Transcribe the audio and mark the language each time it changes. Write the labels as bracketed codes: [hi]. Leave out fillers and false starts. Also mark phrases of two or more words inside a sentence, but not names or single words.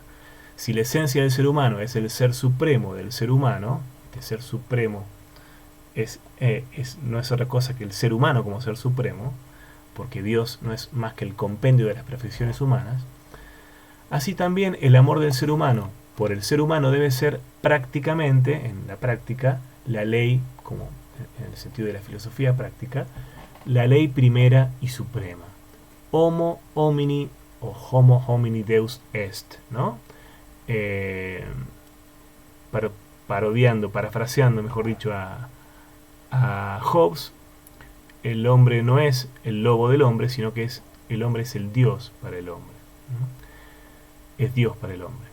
[es] Si la esencia del ser humano es el ser supremo del ser humano, este ser supremo no es otra cosa que el ser humano como ser supremo, porque Dios no es más que el compendio de las perfecciones humanas, así también el amor del ser humano por el ser humano debe ser prácticamente, en la práctica, la ley, como en el sentido de la filosofía práctica, la ley primera y suprema. [la] Homo homini o homo homini deus est, [es] ¿no? Parafraseando, mejor dicho, a Hobbes, el hombre no es el lobo del hombre, sino que el hombre es el Dios para el hombre, ¿no? Es Dios para el hombre.